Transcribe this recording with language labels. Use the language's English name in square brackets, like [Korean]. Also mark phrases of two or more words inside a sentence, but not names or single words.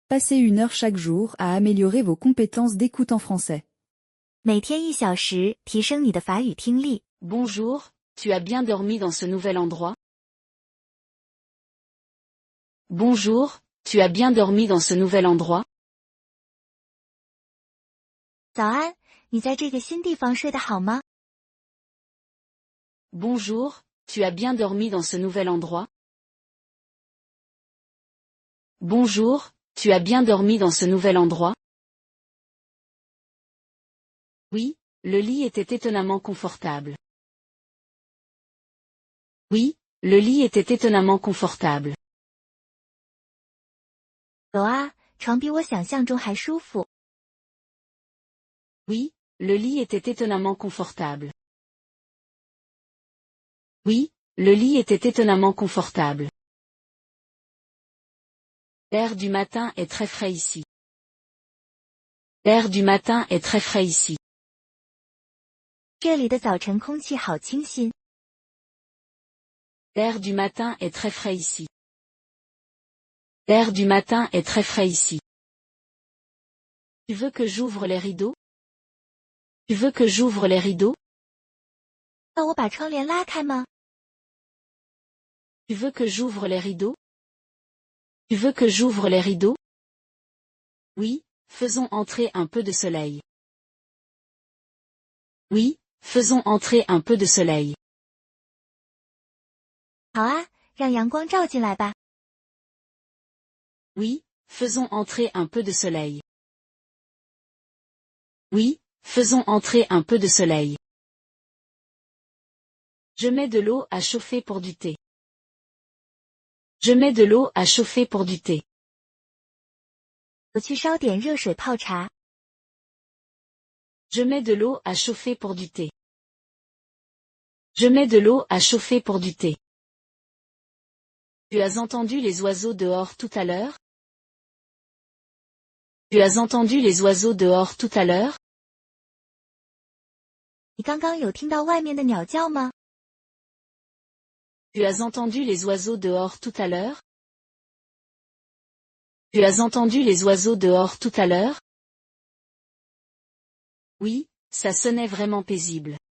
[French] Passez 1 heure chaque jour à améliorer vos compétences d'écoute en français. [Chinese] 每天1小时，提升你的法语听力。 [French] Bonjour, tu as bien dormi dans ce nouvel endroit? Bonjour, tu as bien dormi dans ce nouvel endroit? [Chinese] 早安，你在这个新地方睡得好吗？ [French] Bonjour, tu as bien dormi dans ce nouvel endroit? Bonjour, tu as bien dormi dans ce nouvel endroit? Oui, le lit était étonnamment confortable. Oui, le lit était étonnamment confortable. [Chinese] 有啊，床比我想象中还舒服。 [French] Oui, le lit était étonnamment confortable. Oui, le lit était étonnamment confortable. L'air du matin est très frais ici. L'air du matin est très frais ici. [Chinese] 这里的早晨空气好清新。 [French] L'air du matin est très frais ici. L'air du matin est très frais ici. Tu veux que j'ouvre les rideaux? Tu veux que j'ouvre les rideaux? [Chinese] 要我把窗帘拉开吗？ [French] Tu veux que j'ouvre les rideaux? Tu veux que j'ouvre les rideaux? Oui, faisons entrer un peu de soleil. Oui, faisons entrer un peu de soleil. [Chinese] 好啊，让阳光照进来吧。 [French] Oui, faisons entrer un peu de soleil. Oui, faisons entrer un peu de soleil. Je mets de l'eau à chauffer pour du thé. Je mets de l'eau à chauffer pour du thé. [Chinese] 我去烧点热水泡茶。 [French] Je mets de l'eau à chauffer pour du thé. Je mets de l'eau à chauffer pour du thé. Tu as entendu les oiseaux dehors tout à l'heure? Tu as entendu les oiseaux dehors tout à l'heure? [Chinese] 你刚刚有听到外面的鸟叫吗？ [French] Tu as entendu les oiseaux dehors tout à l'heure? Tu as entendu les oiseaux dehors tout à l'heure? Oui, ça sonnait vraiment paisible.